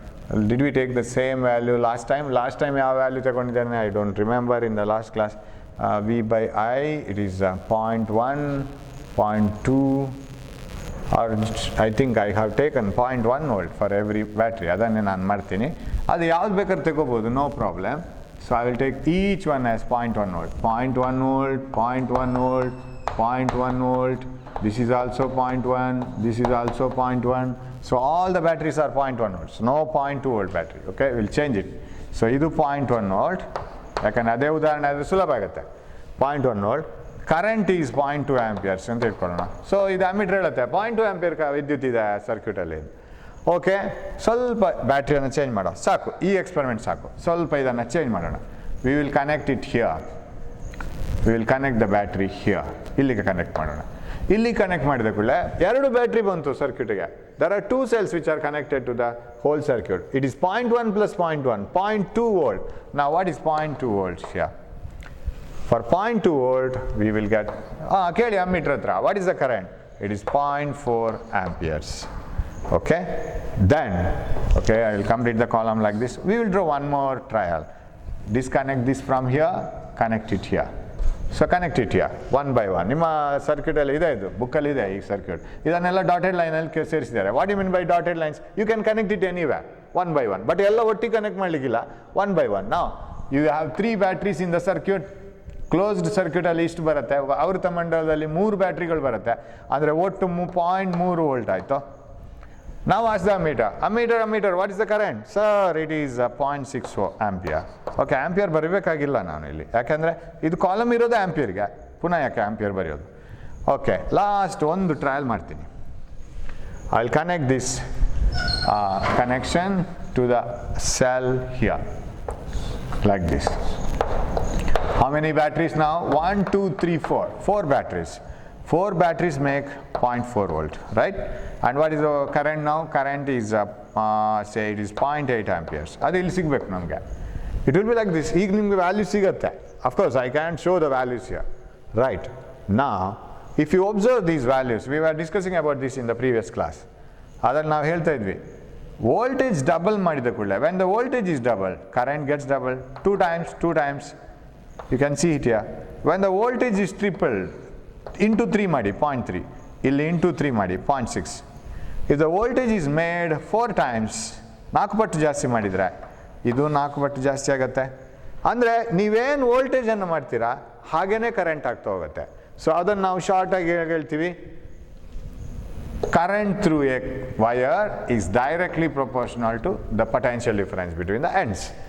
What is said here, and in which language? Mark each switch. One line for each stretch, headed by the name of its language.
English: Did we take the same value last time? Last time
Kannada: ಯಾವ value ತಗೊಂಡಿದ್ದೇನೆ
English: I don't remember in the last class. V by I, it is 0.1, 0.2, or I think I have taken 0.1 volt for every battery.
Kannada: ಅದನ್ನೇ ನಾನು ಮಾಡ್ತೀನಿ. ಅದು ಯಾವ್ದು ಬೇಕಾದ್ರೆ ತಗೋಬೋದು,
English: no problem. So I will take each one as 0.1 volt, 0.1 volt, 0.1 volt, 0.1 volt. This is also 0.1, this is also 0.1. So all the batteries are 0.1 volts, no 0.2 volt battery. Okay, we'll change it. So ಇದು 0.1 volt.
Kannada: ಯಾಕಂದರೆ ಅದೇ ಉದಾಹರಣೆ ಆದರೆ ಸುಲಭ ಆಗುತ್ತೆ. 0.1 volt, current is 0.2 amperes ಅಂತ ಇಟ್ಕೊಳ್ಳೋಣ. So ಇದು ಅಮೀಟರ್ ಹೇಳುತ್ತೆ 0.2 ಆಂಪಿಯರ್ ವಿದ್ಯುತ್ ಇದೆ ಸರ್ಕ್ಯೂಟಲ್ಲಿ. ಓಕೆ, ಸ್ವಲ್ಪ ಬ್ಯಾಟ್ರಿಯನ್ನು ಚೇಂಜ್ ಮಾಡೋ ಸಾಕು, ಈ ಎಕ್ಸ್ಪೆರಿಮೆಂಟ್ ಸಾಕು. ಸ್ವಲ್ಪ ಇದನ್ನು ಚೇಂಜ್ ಮಾಡೋಣ.
English: We will connect it here, we will connect the battery here.
Kannada: ಇಲ್ಲಿಗೆ ಕನೆಕ್ಟ್ ಮಾಡೋಣ. ಇಲ್ಲಿ ಕನೆಕ್ಟ್ ಮಾಡಿದ ಕೂಡಲೇ 2 ಬ್ಯಾಟ್ರಿ ಬಂತು ಸರ್ಕ್ಯೂಟ್ಗೆ.
English: There are 2 cells which are connected to the whole circuit. It is 0.1 plus 0.1, 0.2 volt. Now what is 0.2 volts here? For 0.2 volt we will get,
Kannada: ಕೇಳಿ ammeter ಹತ್ರ,
English: what is the current? It is 0.4 amperes. Okay, then okay, I will complete the column like this. We will draw one more trial. Disconnect this from here, connect it here. So connect it here, one by one.
Kannada: ನಿಮ್ಮ ಸರ್ಕ್ಯೂಟಲ್ಲಿ ಇದೆ, ಇದು ಬುಕ್ಕಲ್ಲಿ ಇದೆ ಈ circuit. ಇದನ್ನೆಲ್ಲ dotted ಲೈನಲ್ಲಿ ಸೇರಿಸಿದ್ದಾರೆ.
English: What you mean by dotted lines? You can connect it anywhere, one by one. But
Kannada: ಎಲ್ಲ ಒಟ್ಟಿಗೆ ಕನೆಕ್ಟ್ ಮಾಡಲಿಕ್ಕಿಲ್ಲ,
English: One by one. ನಾವು you have 3 batteries in the circuit.
Kannada: Closed ಸರ್ಕ್ಯೂಟಲ್ಲಿ ಇಷ್ಟು ಬರುತ್ತೆ, ಆವೃತ ಮಂಡಲದಲ್ಲಿ 3 ಬ್ಯಾಟ್ರಿಗಳು ಬರುತ್ತೆ. ಅಂದರೆ ಒಟ್ಟು 0.3 ವೋಲ್ಟ್ ಆಯಿತು.
English: Now ask the ammeter, what is the current? Sir, it is 0.64 ampere.
Kannada: Okay, ampere ಬರಬೇಕಾಗಿಲ್ಲ ನಾನು ಇಲ್ಲಿ, ಯಾಕೆಂದರೆ ಇದು ಕಾಲಮ್ ಇರೋದು ಆಂಪಿಯರ್ಗೆ, ಪುನಃ ಯಾಕೆ ಆಂಪಿಯರ್ ಬರೆಯೋದು?
English: okay,
Kannada: ಲಾಸ್ಟ್ ಒಂದು ಟ್ರಯಲ್ ಮಾಡ್ತೀನಿ.
English: I will connect this connection to the cell here like this. How many batteries now? 1, 2, 3, 4. 4 batteries. 4 batteries make 0.4 volt, right? And what is the current now? Current is say it is 0.8 amperes.
Kannada: ಅದು ಇಲ್ಲಿ ಸಿಗಬೇಕು ನಮಗೆ.
English: It will be like this.
Kannada: ಈಗ ನಿಮಗೆ value ಸಿಗುತ್ತೆ.
English: Of course, I can't show the values here. Right. Now, if you observe these values, we were discussing about this in the previous class.
Kannada: ಅದನ್ನು ನಾವು ಹೇಳ್ತಾ ಇದ್ವಿ.
English: Voltage double
Kannada: ಮಾಡಿದ ಕೂಡಲೇ,
English: when the voltage is double, current gets double. 2 times. You can see it here. When the voltage is tripled, into 3 ಮಾಡಿ 0.3, ಇಲ್ಲಿ into 3 ಮಾಡಿ 0.6. If the voltage is made 4 times,
Kannada: 4 ಪಟ್ಟು ಜಾಸ್ತಿ ಮಾಡಿದರೆ ಇದು 4 ಪಟ್ಟು ಜಾಸ್ತಿ ಆಗುತ್ತೆ. ಅಂದರೆ ನೀವೇನು ವೋಲ್ಟೇಜನ್ನು ಮಾಡ್ತೀರಾ ಹಾಗೇ ಕರೆಂಟ್ ಆಗ್ತಾ ಹೋಗುತ್ತೆ.
English: so
Kannada: ಅದನ್ನು ನಾವು ಶಾರ್ಟಾಗಿ ಹೇಳ್ತೀವಿ,
English: Current through a wire is directly proportional to the potential difference between the ends.